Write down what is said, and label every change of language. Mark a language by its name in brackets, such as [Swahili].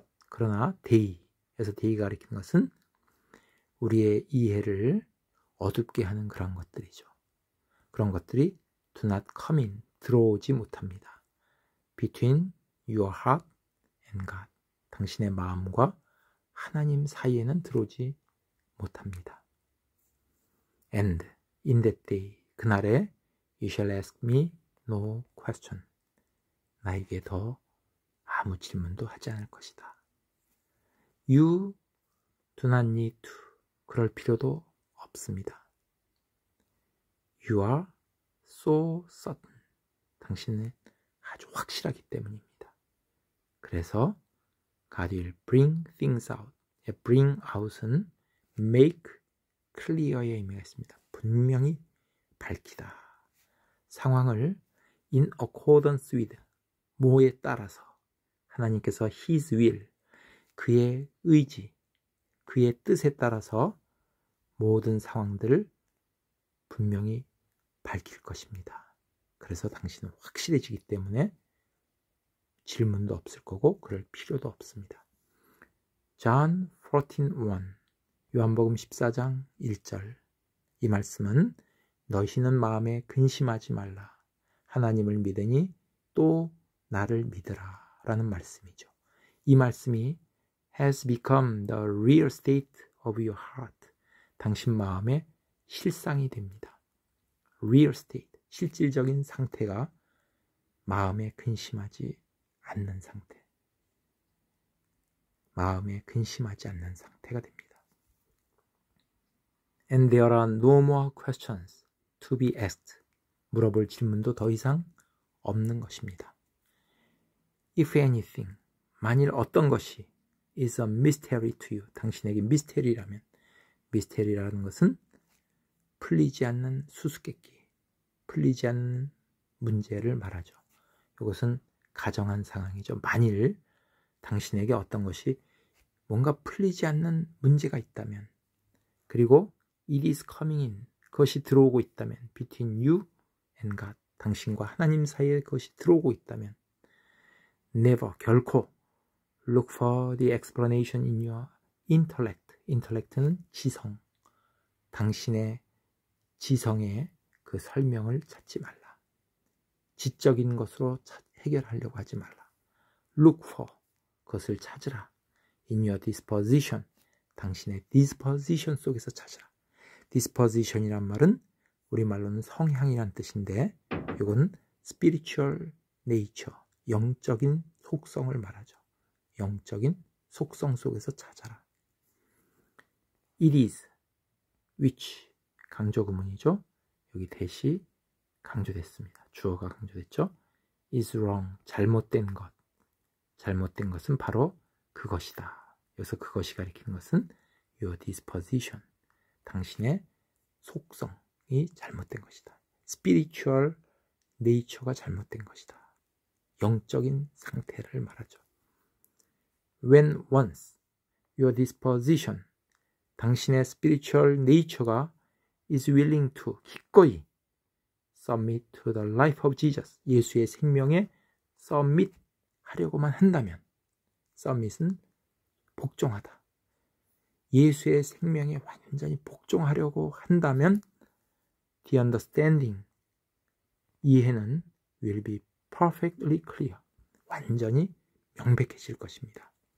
[Korean] 그러나 day에서 day가 가리키는 것은 우리의 이해를 어둡게 하는 그런 것들이죠. 그런 것들이 [English] do not come in, [Korean] 들어오지 못합니다. [English] between your heart and God, [Korean] 당신의 마음과 하나님 사이에는 들어오지 못합니다. [English] And in that day, [Korean] 그날에 [English] you shall ask me no question, [Korean] 나에게 더 아무 질문도 하지 않을 것이다. [English] You do not need to, [Korean] 그럴 필요도 없습니다. [English] You are so certain, [Korean] 당신은 아주 확실하기 때문입니다. 그래서 [English] God will bring things out. [Korean] bring out은 make clear의 의미가 있습니다. 분명히 밝히다. 상황을 [English] in accordance with, [Korean] 뭐에 따라서 하나님께서 His will, 그의 의지, 그의 뜻에 따라서 모든 상황들을 분명히 밝힐 것입니다. 그래서 당신은 확실해지기 때문에 질문도 없을 거고 그럴 필요도 없습니다. John 14:1, 요한복음 14장 1절, 이 말씀은 너희는 마음에 근심하지 말라, 하나님을 믿으니 또 나를 믿으라 라는 말씀이죠. 이 말씀이 [English] has become the real state of your heart, [Korean] 당신 마음의 실상이 됩니다. real state, 실질적인 상태가 마음에 근심하지 않는 상태, 마음에 근심하지 않는 상태가 됩니다. [English] And there are no more questions to be asked, [Korean] 물어볼 질문도 더 이상 없는 것입니다. [English] If anything, [Korean] 만일 어떤 것이 [English] is a mystery to you, [Korean] 당신에게 미스테리라면, 미스테리라는 것은 풀리지 않는 수수께끼, 풀리지 않는 문제를 말하죠. 이것은 가정한 상황이죠. 만일 당신에게 어떤 것이 뭔가 풀리지 않는 문제가 있다면, 그리고 [English] it is coming in, [Korean] 그것이 들어오고 있다면, [English] between you and God, [Korean] 당신과 하나님 사이에 그것이 들어오고 있다면, never, 결코 [English] look for the explanation in your intellect. [Korean] intellect는 지성, 당신의 지성의 그 설명을 찾지 말라. 지적인 것으로 해결하려고 하지 말라. [English] Look for, [Korean] 그것을 찾으라. [English] In your disposition, [Korean] 당신의 disposition 속에서 찾으라. disposition이란 말은 우리말로는 성향이란 뜻인데, 이건 spiritual nature, 영적인 속성을 말하죠. 영적인 속성 속에서 찾아라. [English] It is, which, [Korean] 강조구문이죠. 여기 대시 강조됐습니다. 주어가 강조됐죠. is wrong, 잘못된 것. 잘못된 것은 바로 그것이다. 여기서 그것이 가리키는 것은 your disposition, 당신의 속성이 잘못된 것이다. spiritual nature가 잘못된 것이다. 영적인 상태를 말하죠. [English] When once your disposition, [Korean] 당신의 spiritual nature가 [English] is willing to, [Korean] 기꺼이 [English] submit to the life of Jesus, [Korean] 예수의 생명에 submit 하려고만 한다면, submit은 복종하다. 예수의 생명에 완전히 복종하려고 한다면, the understanding, 이해는 [English] will be perfectly clear, [Korean] 완전히 명백해질 것입니다.